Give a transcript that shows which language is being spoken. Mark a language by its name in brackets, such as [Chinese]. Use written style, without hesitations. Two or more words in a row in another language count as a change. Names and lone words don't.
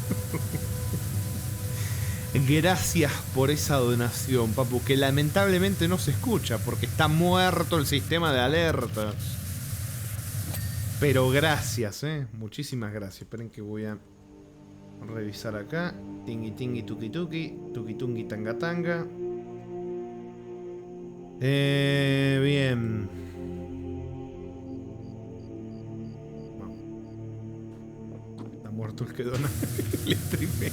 [Spanish] Gracias por esa donación, papu, que lamentablemente no se escucha porque está muerto el sistema de alertas. Pero gracias, muchísimas gracias. Esperen que voy a revisar acá. Tingui tingui tuki tuki, tuki tungi tanga tanga. Bien. Está muerto el que dona el stream.